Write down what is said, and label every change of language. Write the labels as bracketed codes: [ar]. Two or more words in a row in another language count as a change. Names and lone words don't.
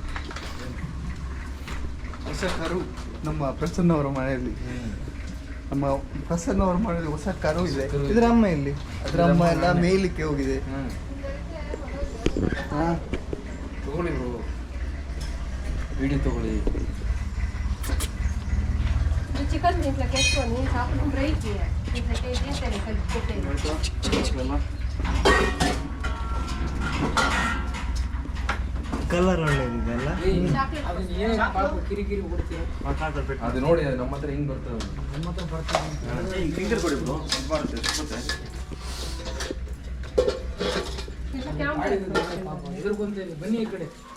[kn] ಹೊಸ ಕರು ನಮ್ಮ ಪ್ರಸನ್ನವರ ಮನೆಯಲ್ಲಿ ಹೊಸ ಕರು ಇದೆ. ಇದ್ರ ಅಮ್ಮ ಇಲ್ಲಿ, ಅದ್ರ ಅಮ್ಮ ಎಲ್ಲ ಮೇಯ್ಲಿಕ್ಕೆ ಹೋಗಿದೆ. ತಗೊಳ್ಳಿ ಬ್ರೋ, ವಿಡಿಯೋ ತಗೊಳ್ಳಿ. [te] ಚಿಕನ್ దీంట్లో కేసుకొని చాపలు ఫ్రై చేయాలి. దీంట్లో చేసేది కలిపి [kn] ಕಲರ್ ಒಳ್ಳೇದಿದೆ ಅಲ್ಲ. ಅದು ನೋಡಿ, ಅದು ನಮ್ಮ ಹತ್ರ ಹಿಂಗ್ ಬರ್ತದೆ. ಬನ್ನಿ ಈ ಕಡೆ.